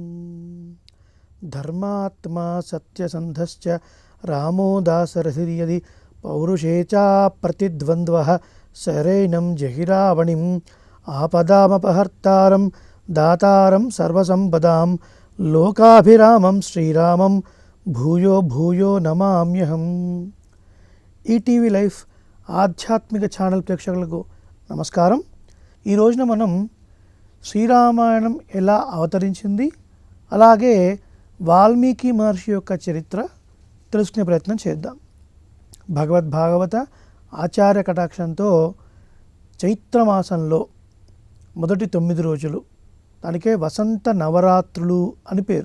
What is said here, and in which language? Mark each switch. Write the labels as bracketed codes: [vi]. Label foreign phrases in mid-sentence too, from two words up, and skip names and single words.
[sa] धर्मात्मा सत्यसन्धश्च रामो दाशरथिर्यदि पौरुषे च प्रतिद्वन्द्वः शरैनं जहिरावणिम् आपदामपहर्तारं दातारं सर्वसम्पदां लोकाभिरामं श्रीरामं भूयो भूयो नमाम्यहम्। [te] ఈటీవీ లైఫ్ ఆధ్యాత్మిక ఛానల్ ప్రేక్షకులకు నమస్కారం. ఈ రోజున మనం శ్రీరామాయణం ఎలా అవతరించింది, అలాగే వాల్మీకి మహర్షి యొక్క చరిత్ర తెలుసుకునే ప్రయత్నం చేద్దాం. భగవద్భాగవత ఆచార్య కటాక్షంతో చైత్రమాసంలో మొదటి 9 రోజులు, దానికే వసంత నవరాత్రులు అని పేరు.